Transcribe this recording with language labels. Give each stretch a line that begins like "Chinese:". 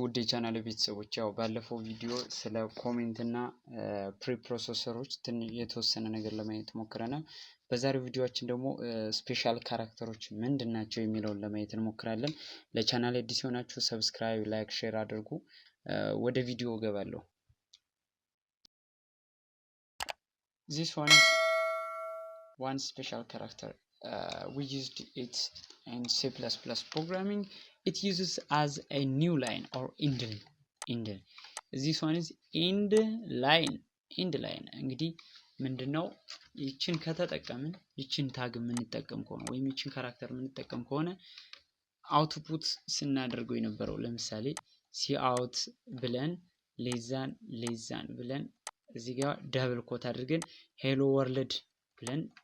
Amharic: ውድ የቻናል ቤተሰቦች፣ ያው ባለፈው ቪዲዮ ስለ ኮሜንት እና ፕሪፕሮሰሰሮች የተወሰነ ነገር ለማየት ሞክረናል። በዛሬው ቪዲዮአችን ደግሞ ስፔሻል ካራክተሮች ምንድን ናቸው የሚለውን ለማየት እንሞክራለን። ለቻናል አዲስ የሆናችሁ ሰብስክራይብ፣ ላይክ፣ ሼር አድርጉ። ወደ ቪዲዮ እገባለሁ።
English: This one special character we used it in C++ programming. It uses as a new line or end. This one is end line.
Amharic: እንግዲህ ምንድነው? ይችን ከተጠቀምን ይችን ታግ የምንጠቀም ከሆነ ወይም ይችን ካራክተር የምንጠቀም ከሆነ አውትፑት ስናደርገው የነበረው ለምሳሌ ሲአውት ብለን ሌዛን ብለን እዚህ ጋር ዳብል ኮት አድርገን ሄሎ ወርልድ ብለን